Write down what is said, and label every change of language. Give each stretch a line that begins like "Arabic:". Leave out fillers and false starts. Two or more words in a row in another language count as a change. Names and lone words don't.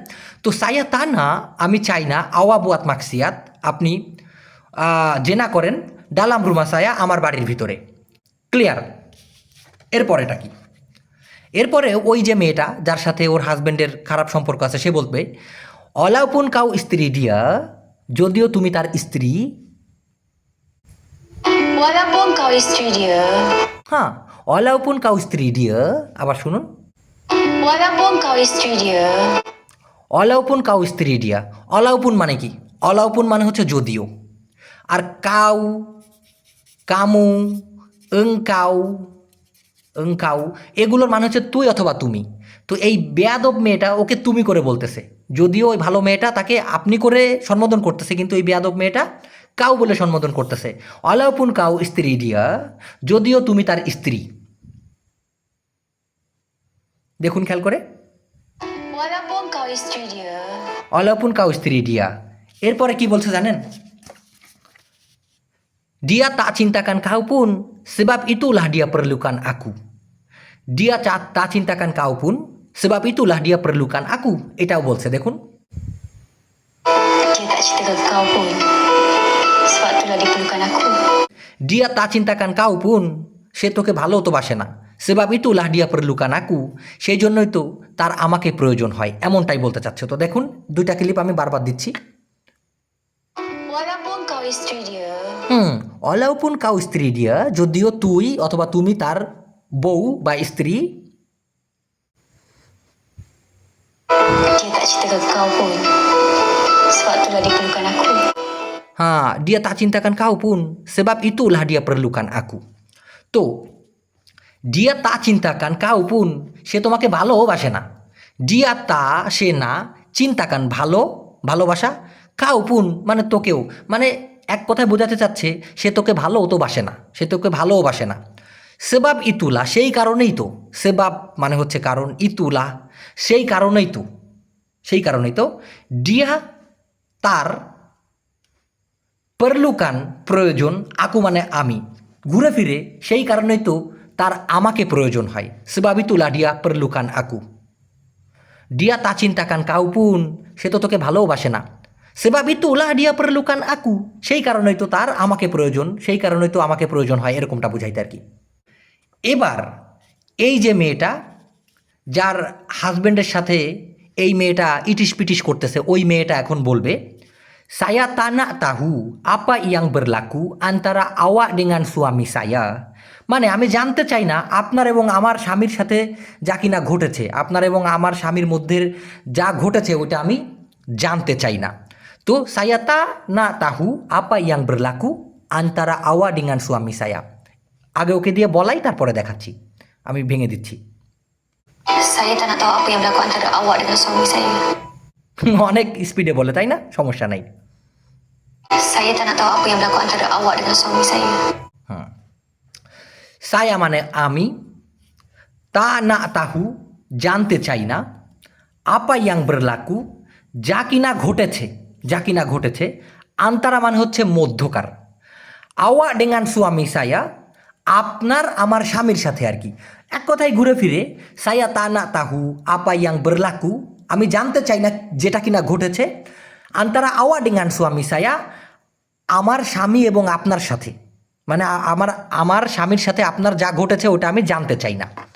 Bangla: তো
Malay: saya tak nak
Bangla: আমি চাই না,
Malay: awak buat maksiat
Bangla: আপনি জেনা করেন,
Malay: dalam rumah saya
Bangla: আমার বাড়ির ভিতরে। ক্লিয়ার? এরপরেটা কি? এরপরে ওই যে মেয়েটা যার সাথে ওর হাজব্যান্ডের খারাপ সম্পর্ক আছে, সে বলবে
Malay: walaupun kau isteri dia,
Bangla: যদিও তুমি তার স্ত্রী।
Malay: Walaupun kau isteri dia.
Bangla: হ্যাঁ,
Malay: walaupun kau isteri dia.
Bangla: আবার শুনুন,
Malay: Walaupun kau isteri dia. walaupun kau isteri dia.
Bangla: অলাউপুন মানে কি? অলাউপুন মানে হচ্ছে যদিও। আর কাউ, কামু, কাউ, কাউ, এগুলোর মানে হচ্ছে তুই অথবা তুমি। তো এই বেয়াদব মেয়েটা ওকে তুমি করে বলতেছে, যদিও ওই ভালো মেয়েটা তাকে আপনি করে সম্বোধন করতেছে, কিন্তু এই বেয়াদব মেয়েটা কাউ বলে সম্বোধন করতেছে।
Malay: walaupun kau isteri dia,
Bangla: যদিও তুমি তার স্ত্রী। দেখুন খেয়াল করে,
Malay: Walaupun kau isteri dia. walaupun kau isteri dia.
Bangla: এরপরে কি বলছে জানেন?
Malay: Dia tak cintakan kau pun, sebab itulah dia perlukan aku. Dia tak cintakan kau pun, sebab itulah dia perlukan aku.
Bangla: এটাও বলছে, দেখুন।
Malay: Dia tak cinta kau pun. Sebab itulah dia perlukan aku. Dia tak cintakan kau pun,
Bangla: সে তোকে ভালো তো বাসে না।
Malay: sebab itulah dia perlukan aku,
Bangla: সেই জন্যই তো তার আমাকে প্রয়োজন হয়, এমনটাই বলতে চাচ্ছে। তো দেখুন, দুইটা ক্লিপ আমি বারবার দিচ্ছি।
Malay: Walaupun kau isteri dia. walaupun kau isteri dia,
Bangla: যদিও তুই অথবা তুমি তার বউ বা স্ত্রী।
Malay: Dia tak cinta kau pun. Sebab itulah dia perlukan aku. Dia tak cintakan kau pun. Sebab itulah dia perlukan aku.
Bangla: তো
Malay: dia tak cintakan kau pun
Bangla: সে তোমাকে ভালোবাসে না
Malay: dia tak
Bangla: সে না চিন্তাকান ভালোবাসা
Malay: kau pun
Bangla: মানে তোকেও মানে এক কথায় বোঝাতে চাচ্ছে সে তোকে ভালোও তো বাসে না সে তোকে ভালোও বাসে না
Malay: sebab itulah
Bangla: সেই কারণেই তো সেবাব মানে হচ্ছে কারণ ইতুলা সেই কারণেই তো ডিয়া তার perlukan প্রয়োজন aku মানে আমি ঘুরে ফিরে সেই কারণেই তো তার আমাকে প্রয়োজন হয়
Malay: sebab itulah dia perlukan aku dia tak cintakan kau
Bangla: pun সে তো তোকে ভালোবাসে না
Malay: sebab itulah dia perlukan aku
Bangla: সেই কারণেই তো তার আমাকে প্রয়োজন সেই কারণেই তো আমাকে প্রয়োজন হয় এরকমটা বুঝাইতে আর কি এবার এই যে মেয়েটা যার হাজবেন্ডের সাথে এই মেয়েটা ইটিস পিটিস করতেছে ওই মেয়েটা এখন বলবে
Malay: Saya tak nak tahu apa yang berlaku antara awak dengan suami saya.
Bangla: মানে আমি জানতে চাই না আপনার এবং আমার স্বামীর সাথে যা কিনা ঘটেছে আপনার এবং আমার স্বামীর মধ্যে যা ঘটেছে ওটা আমি জানতে চাই না তো
Malay: saya tak nak tahu apa yang berlaku antara awak dengan suami saya.
Bangla: আগে ওকে দিয়ে বলাই তারপরে দেখাচ্ছি আমি ভেঙে দিচ্ছি
Malay: Saya tak nak tahu apa yang berlaku antara awak dengan suami saya.
Bangla: অনেক স্পিডে বলে তাই না সমস্যা নাই
Malay: Saya tak nak tahu apa yang berlaku antara awak dengan suami saya.
Bangla: saya মানে আমি
Malay: tak nak tahu
Bangla: জানতে চাই না
Malay: apa yang berlaku
Bangla: যা কিনা ঘটেছে আন্তারা মানে হচ্ছে মধ্যকার
Malay: awak dengan suami saya
Bangla: আপনার আমার স্বামীর সাথে আর কি এক কথায় ঘুরে ফিরে
Malay: saya tak nak tahu apa yang berlaku
Bangla: আমি জানতে চাই না যেটা কিনা ঘটেছে
Malay: antara awak dengan suami saya
Bangla: আমার স্বামী এবং আপনার সাথে মানে আমার স্বামীর সাথে আপনার যা ঘটেছে ওটা আমি জানতে চাই না